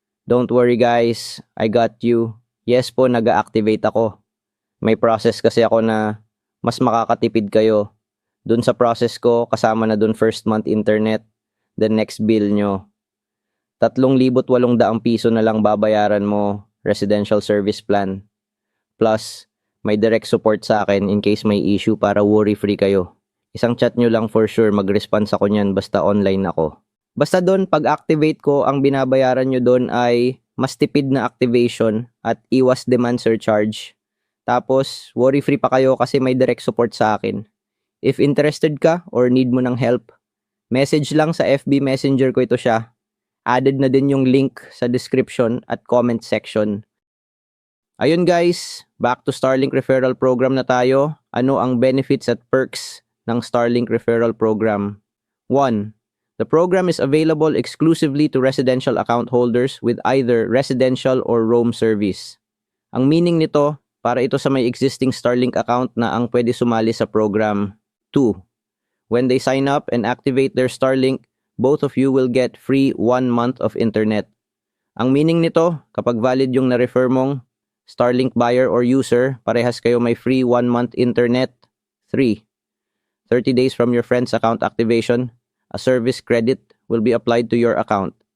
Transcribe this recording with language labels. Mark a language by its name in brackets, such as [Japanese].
[English] Don't worry guys, I got you. [Filipino] Yes po, nag-activate ako. May process kasi ako na mas makakatipid kayo. Dun sa process ko, kasama na dun first month internet, the next bill nyo. 3,800 piso na lang babayaran mo residential service plan. Plus, may direct support sa akin in case may issue para worry-free kayo. Isang chat nyo lang for sure, mag-response ako nyan basta online ako. Basta doon, pag-activate ko, ang binabayaran nyo doon ay mas tipid na activation at iwas demand surcharge. Tapos, worry-free pa kayo kasi may direct support sa akin. If interested ka or need mo ng help, message lang sa FB Messenger ko ito siya. Added na din yung link sa description at comment section. Ayun guys, back to Starlink Referral Program na tayo. Ano ang benefits at perks ng Starlink Referral Program? 1. [English] The program is available exclusively to residential account holders with either residential or roam service. [Filipino] Ang meaning nito, para ito sa may existing Starlink account na ang pwede sumali sa program. 2. [English] When they sign up and activate their Starlink, both of you will get free 1 month of internet. [Filipino] Ang meaning nito, kapag valid yung na-refer mong Starlink buyer or user, parehas kayo may free 1 month internet. 3. [English] 30 days from your friend's account activation, a service credit will be applied to your account.